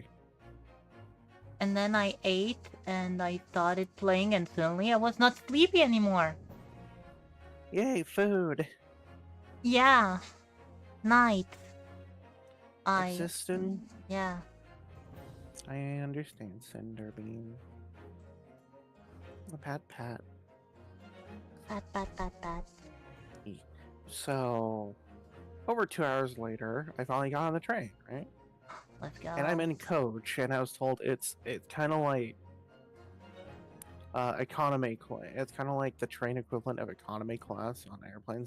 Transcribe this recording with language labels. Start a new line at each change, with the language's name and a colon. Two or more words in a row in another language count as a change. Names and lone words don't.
English: And then I ate and I started playing and suddenly I was not sleepy anymore. Yay, food. Yeah. Night. Existing. Yeah. I understand, Cinderbean. Pat. Pat. So, over 2 hours later, I finally got on the train, right? Let's go. And I'm in coach, and I was told it's kind of like economy class. It's kind of like the train equivalent of economy class on airplanes.